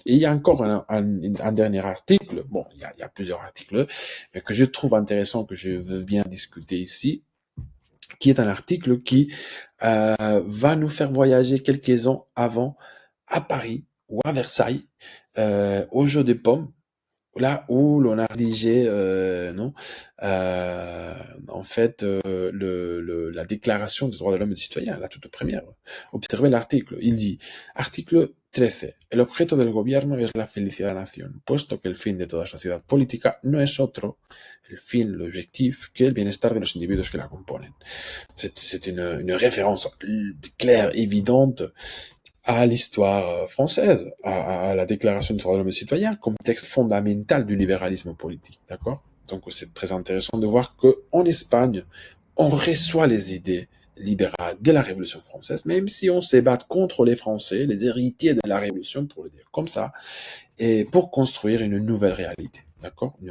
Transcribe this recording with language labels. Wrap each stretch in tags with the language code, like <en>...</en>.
<fr>Et il y a encore un dernier article, bon, il y a plusieurs articles, mais que je trouve intéressant, que je veux bien discuter ici, qui est un article qui va nous faire voyager quelques ans avant à Paris ou à Versailles, au Jeu des Pommes, là où l'on a rédigé en fait la déclaration des droits de l'homme et du citoyen, la toute première. Observez l'article, il dit, article 13,</fr> <es>el objeto del gobierno es la felicidad de la nación, puesto que el fin de toda sociedad política no es otro, el fin,</es> <fr>l'objectif,</fr> <es>que el bienestar de los individuos que la componen.</es> <fr>C'est une référence claire, évidente, à l'histoire française, à la Déclaration des droits de l'homme et du citoyen, comme texte fondamental du libéralisme politique, d'accord? Donc c'est très intéressant de voir qu'en Espagne, on reçoit les idées libérales de la Révolution française, même si on se bat contre les Français, les héritiers de la Révolution, pour le dire comme ça, et pour construire une nouvelle réalité, d'accord?</fr>